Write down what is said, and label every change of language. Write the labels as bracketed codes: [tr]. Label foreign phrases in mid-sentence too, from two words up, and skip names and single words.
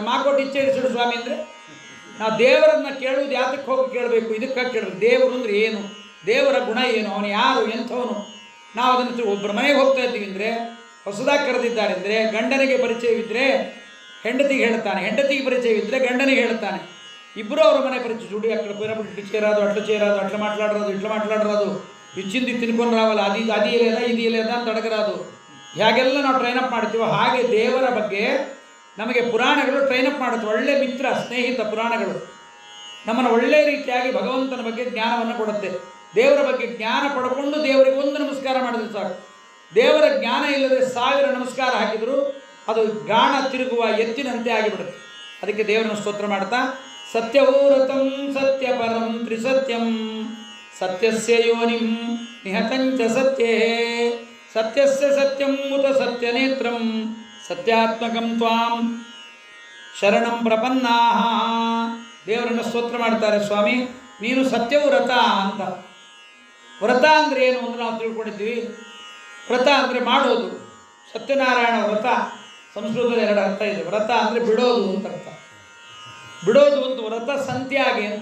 [kn] ಮಾಕೋಟಿ ಇಚ್ಛೆ ಇಡಿಸಿಡು ಸ್ವಾಮಿ ಅಂದರೆ ನಾವು ದೇವರನ್ನು ಕೇಳುವುದು ಯಾತಕ್ಕೆ ಹೋಗಿ ಕೇಳಬೇಕು? ಇದಕ್ಕಾಗಿ ಕೇಳಬೇಕು. ದೇವರು ಅಂದರೆ ಏನು, ದೇವರ ಗುಣ ಏನು, ಅವನು ಯಾರು, ಎಂಥವನು. ನಾವು ಅದನ್ನು ಒಬ್ಬರ ಮನೆಗೆ ಹೋಗ್ತಾ ಇದ್ದೀವಿ ಅಂದರೆ, ಹೊಸದಾಗಿ ಕರೆದಿದ್ದಾರೆ ಅಂದರೆ, ಗಂಡನಿಗೆ ಪರಿಚಯವಿದ್ದರೆ ಹೆಂಡತಿಗೆ ಹೇಳ್ತಾನೆ, ಹೆಂಡತಿಗೆ ಪರಿಚಯವಿದ್ದರೆ ಗಂಡನಿಗೆ ಹೇಳ್ತಾನೆ. ಇಬ್ಬರು ಅವರ ಮನೆ ಪರಿಚಯ [te] చూడు అక్కడ పోయినప్పుడు ఇటు చేరాదు అట్లా చేరాదు అట్లా మాట్లాడరాదు ఇట్లా మాట్లాడరాదు [kn] ಇಚ್ಚಿಂದು ತಿನ್ಕೊಂಡು ರಾವಲ್ಲ ಅದು ಇಲ್ಲದ ಇದು ಇಲ್ಲದ ಅಂತ ಅಡಗರಾದು. ಹೇಗೆಲ್ಲ ನಾವು ಟ್ರೈನಪ್ ಮಾಡ್ತೀವೋ ಹಾಗೆ ದೇವರ ಬಗ್ಗೆ ನಮಗೆ ಪುರಾಣಗಳು ಟ್ರೈನಪ್ ಮಾಡುತ್ತೆ. ಒಳ್ಳೆ ಮಿತ್ರ ಸ್ನೇಹಿತ ಪುರಾಣಗಳು ನಮ್ಮನ್ನು ಒಳ್ಳೆಯ ರೀತಿಯಾಗಿ ಭಗವಂತನ ಬಗ್ಗೆ ಜ್ಞಾನವನ್ನು ಕೊಡುತ್ತೆ. ದೇವರ ಬಗ್ಗೆ ಜ್ಞಾನ ಪಡ್ಕೊಂಡು ದೇವರಿಗೆ ಒಂದು ನಮಸ್ಕಾರ ಮಾಡಿದ್ರೆ ಸಾಕು. ದೇವರ ಜ್ಞಾನ ಇಲ್ಲದೆ 1000 ನಮಸ್ಕಾರ ಹಾಕಿದರೂ ಅದು ಗಾಣ ತಿರುಗುವ ಎತ್ತಿನಂತೆ ಆಗಿಬಿಡುತ್ತೆ. ಅದಕ್ಕೆ ದೇವರನ್ನು ಸ್ತೋತ್ರ ಮಾಡ್ತಾ [sa] ಸತ್ಯವೂರತಂ ಸತ್ಯಪರಂ ತ್ರಿಸತ್ಯಂ ಸತ್ಯಸ್ಯ ಯೋನಿಂ ನಿಹತಂಚ ಸತ್ಯೇ ಸತ್ಯಸ್ಯ ಸತ್ಯಂ ಉತ ಸತ್ಯನೇತ್ರಂ ಸತ್ಯಾತ್ಮಕಂ ತ್ವಾಂ ಶರಣಂ ಪ್ರಪನ್ನಾಹ. [kn] ದೇವರನ್ನು ಸ್ತೋತ್ರ ಮಾಡ್ತಾರೆ. ಸ್ವಾಮಿ ನೀನು ಸತ್ಯವ್ರತ ಅಂತ. ವ್ರತ ಅಂದರೆ ಏನು ಅಂದರೆ ನಾವು ತಿಳ್ಕೊಂಡಿದ್ದೀವಿ. ವ್ರತ ಅಂದರೆ ಮಾಡೋದು. ಸತ್ಯನಾರಾಯಣ ವ್ರತ ಸಂಸ್ಕೃತದಲ್ಲಿ 2 ಅರ್ಥ ಇದೆ. ವ್ರತ ಅಂದರೆ ಬಿಡೋದು ಅಂತ ಅರ್ಥ. ಬಿಡೋದು ಅಂತ ವ್ರತ ಸಂತ್ಯಾಗಿ ಅಂತ.